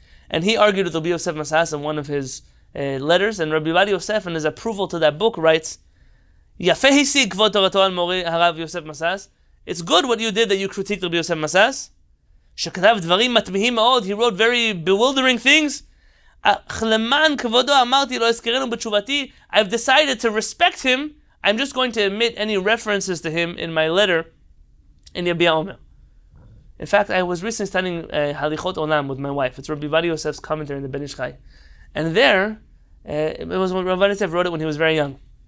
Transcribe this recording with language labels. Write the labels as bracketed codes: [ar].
[en] And he argued with Rabbi Yosef Massas in one of his letters, and Rabbi Yosef, in his approval to that book, writes, [he] Yafeh hisig kvod torato al mori harav Yosef Massas. [en] It's good what you did that you critiqued Rabbi Yosef Massas. [he] שכתב דברים מתמיהים מאוד, [en] he wrote very bewildering things. [he] למען כבודו אמרתי לא אזכרנו בתשובתי. [en] I've decided to respect him. I'm just going to omit any references to him in my letter in Yabia Omer. In fact, I was recently studying Halichot Olam with my wife. It's Rabbi Yosef's commentary in the Ben Ish Chai. And there, it was when Rabbi Yosef wrote it when he was very young.